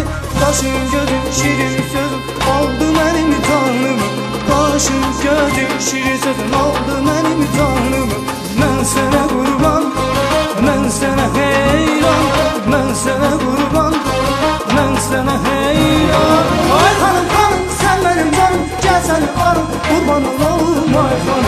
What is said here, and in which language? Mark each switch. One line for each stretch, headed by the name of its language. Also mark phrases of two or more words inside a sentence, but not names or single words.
Azerbaijani: Qaşın gözün şirin sözün oldu mənim canımı. Qaşın gözün şirin sözün oldu mənim canımı. Mən sənə qurban, mən sənə heyran, mən sənə qurban, mən sənə heyran.
Turkish: Ay hanım hanım sen benim canım, gel seni alım kurbanım olum ay hanım.